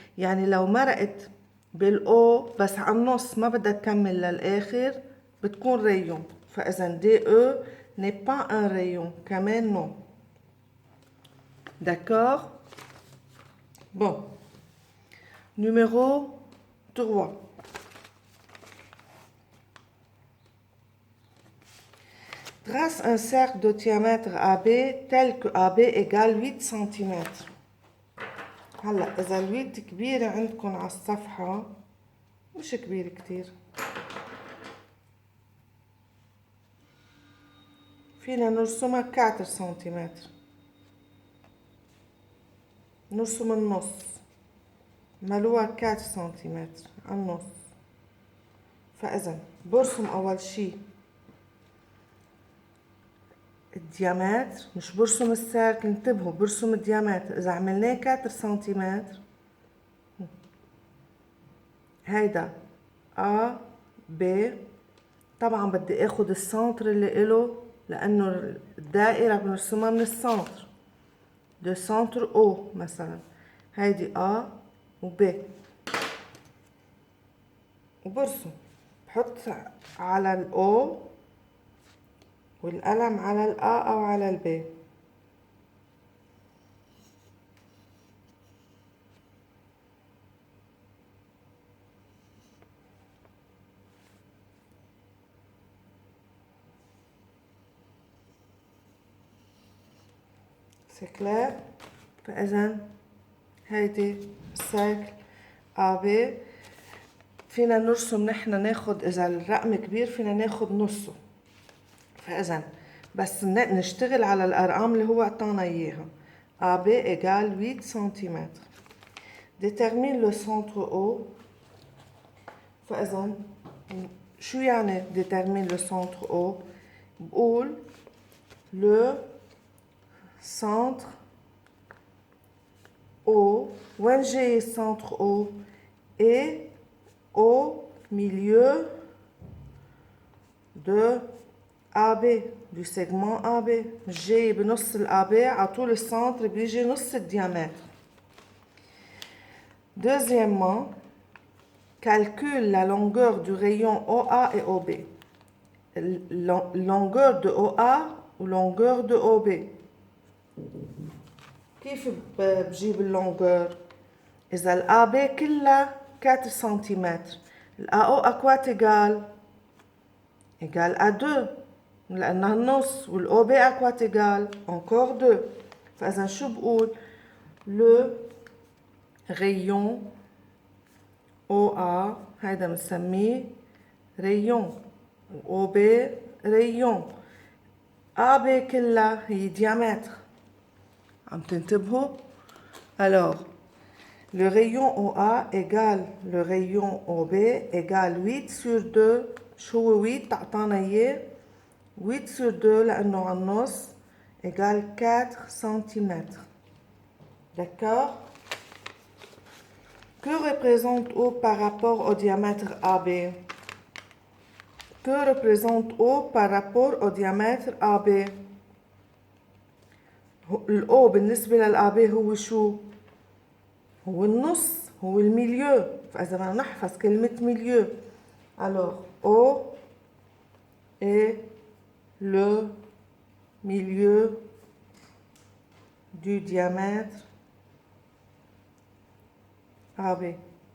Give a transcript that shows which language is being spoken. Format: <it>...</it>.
<ar>يعني لو مرقت بالأو بس على النص ما بدها تكمل للآخر بتكون rayon.</ar> <fr>فإذا DE n'est pas un rayon.</fr> <ar>كمان نو.</ar> <fr>D'accord? Bon. Numéro 3. Trace un cercle de diamètre AB tel que AB égale 8 cm.</fr> <ar>هلا إذا ال8 كبيرة عندكم على الصفحة مش كبير كتير فينا نرسمها 4 سنتيمتر. نرسم النص ملوها 4 سنتيمتر على النص. فإذا برسم أول شي الديامتر مش برسم السيركل. انتبهوا برسم الديامتر. إذا عملناه 4 سنتيمتر هيدا A B. طبعا بدي اخد السنتر اللي إله لأنه الدائرة بنرسمها من السنتر.</ar> <fr>de centre O مثلا.</fr> <ar>هيدي A و B. وبرسم بحط على ال O والقلم على ال A أو على ال B.</ar> <fr>C'est clair؟</fr> <ar>فإذا هيدي السيركل AB. فينا نرسم نحن ناخد إذا الرقم كبير فينا ناخد نصه. فإذا بس نشتغل على الأرقام اللي هو عطانا إياها.</ar> <fr>AB égale 8 cm. Détermine le centre O.</fr> <ar>فإذا شو يعني</ar> <fr>détermine le centre O؟ بقول le centre O.</fr> <ar>وين جاي السنتر</ar> <fr>O؟ est au milieu de AB, du segment AB.</fr> <ar>جاي بنص ال AB على طول السنتر بيجي نص الديامètre.</ar> <fr>Deuxièmement, calcule la longueur du rayon OA et OB. Longueur de OA ou longueur de OB.</fr> <ar>كيف بجيب اللونجور؟ إذا ال AB كلها 4 cm.</ar> <fr>ال AO à quoi égal? Égal à 2.</fr> <ar>لأنها النص.</ar> <fr>وال OB à quoi égal? Encore 2.</fr> <ar>فإذا شو بقول؟</ar> <fr>Le rayon OA</fr> <ar>هيدا بنسميه rayon.</ar> <fr>OB rayon. AB كلها هي diamètre.</fr> <ar>عم تنتبهوا؟</ar> <fr>Alors, le rayon OA égale le rayon OB égale 8 sur 2.</fr> <ar>شو هو 8 تعطانا اياه؟</ar> <fr>8 sur 2</fr> <ar>لأنه على النص</ar> <fr>égale 4 cm. D'accord? Que représente O par rapport au diamètre AB? Que représente O par rapport au diamètre AB?</fr> <ar>ال O بالنسبة لل AB هو شو؟ هو النص، هو الميليو. فإذا بدنا نحفظ كلمة ميليو.</ar> <fr>Alors, O est le milieu du diamètre AB.</fr>